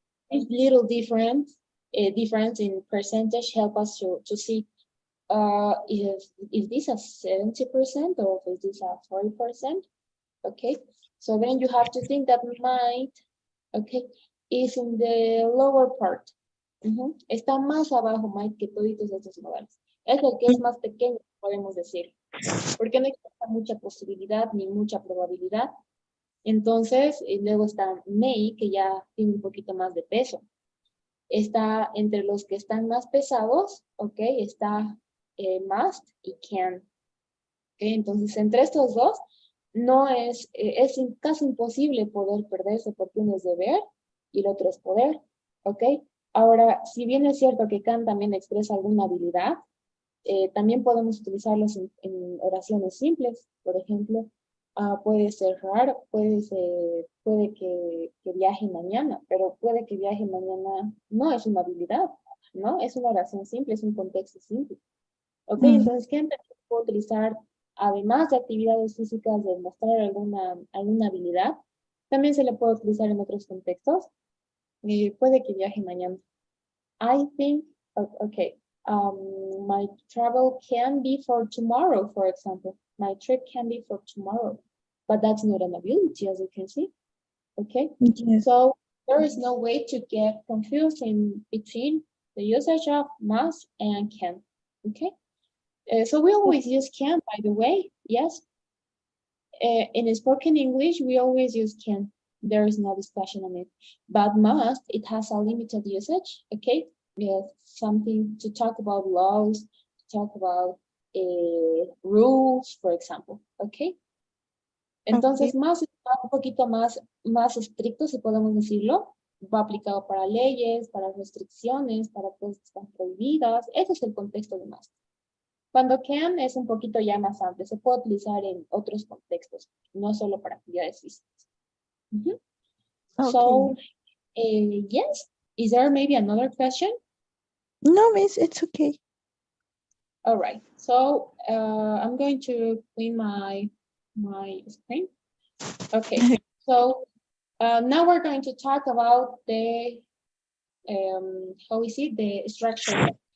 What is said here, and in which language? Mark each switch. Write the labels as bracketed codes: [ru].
[en] This little difference in percentage help us to see if this a 70% or is this a 40%? Okay, so then you have to think that might, okay, is in the lower part. [es] Está más abajo might que todos estos modales. Es el que es más pequeño, podemos decir, porque no existe mucha posibilidad ni mucha probabilidad. Entonces, luego está may, que ya tiene un poquito más de peso. Está entre los que están más pesados, ok, está must y can. Okay, entonces, entre estos dos, no es casi imposible poder perderse porque uno es deber y el otro es poder, ok. Ahora, si bien es cierto que can también expresa alguna habilidad, también podemos utilizarlos en oraciones simples. Por ejemplo, puede ser raro, puede que viaje mañana, pero puede que viaje mañana no es una habilidad, ¿no? Es una oración simple, es un contexto simple. Ok, entonces, ¿qué puedo utilizar? Además de actividades físicas, de mostrar alguna habilidad, también se le puede utilizar en otros contextos. Puede que viaje mañana. [en] I think, okay, my travel can be for tomorrow, for example. My trip can be for tomorrow, but that's not an ability, as you can see. Okay, Yes. so there is no way to get confused in between the usage of must and can. Okay, so we always use can, by the way. Yes, in spoken English, we always use can. There is no discussion on it. But must, it has a limited usage, okay? Yes, something to talk about laws, to talk about rules, for example, okay? [es] Entonces, más un poquito más estricto, si podemos decirlo. Va aplicado para leyes, para restricciones, para cosas que están prohibidas. Ese es el contexto de must. Cuando can es un poquito ya más amplio, se puede utilizar en otros contextos, no solo para actividades físicas. [en] Okay. So, yes, is there maybe another question? No, miss, it's okay. All right, so I'm going to clean my screen. Okay, so now we're going to talk about the, how is it, the structure.